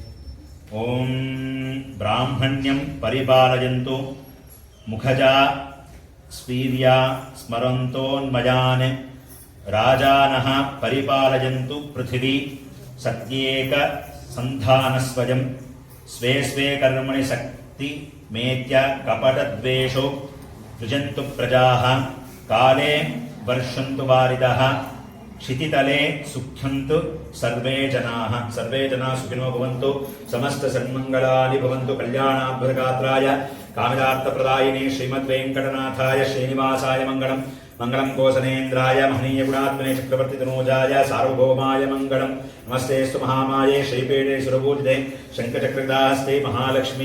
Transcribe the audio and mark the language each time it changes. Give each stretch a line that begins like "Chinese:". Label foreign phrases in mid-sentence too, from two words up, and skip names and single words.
Sanskrit: ಓಂ ಬ್ರಾಹ್ಮಣ್ಯಂ ಪರಿಪಾಲಯಂತು ಮುಖಜಾ ಸ್ವೀರ್ಯ ಸ್ಮರಂತೋನ್ಮಯಾನ್ ರಾಜಾನಃ ಪರಿಪಾಲಯಂತು ಪೃಥಿವೀ ಸತ್ಯೇಕ ಸಂಧಾನಸ್ವಯಂ ಸ್ವೇ ಸ್ವೇ ಕರ್ಮಣಿ ಶಕ್ತಿ ಮೇತ್ಯ ಕಪಟದ್ವೇಷೋ ಸೃಜಂತು ಪ್ರಜಾಃ ಕಾಲೇ ವರ್ಷಂತು ವಾರಿದಃ ಕ್ಷಿತಿತಲೆ ಸುಖ್ಯಂತು ಸರ್ವೇ ಜನಾಃ. ಸರ್ವೇ ಜನಾಃ ಸುಖಿನೋ ಭವಂತು, ಸಮಸ್ತ ಸನ್ಮಂಗಳಾನಿ ಭವಂತು. ಕಲ್ಯಾಣಾಭ್ಯಗಾತ್ರಾಯ ಕಾಮಿತಾರ್ಥಪ್ರದಾಯಿನೇ ಶ್ರೀಮದ್ವೆಂಕಟನಾಥಾಯ ಶ್ರೀನಿವಾಸಾಯ ಮಂಗಳಂ. ಮಂಗಳಂ ಕೋಸನೇಂದ್ರಾಯ ಮಹನೀಯ ಗುಣಾತ್ಮನೆ ಚಕ್ರವರ್ತಿ ತನೂಜಾಯ ಸಾರ್ವಭೌಮಾಯ ಮಂಗಳಂ. ನಮಸ್ತೆಸ್ತು ಮಹಾಮಾಯೇ ಶ್ರೀಪೀಠೆ ಸುರಭೂಜಿತೆ ಶಂಖಚಕ್ರದಾಸ್ತೆ ಮಹಾಲಕ್ಷ್ಮೀ.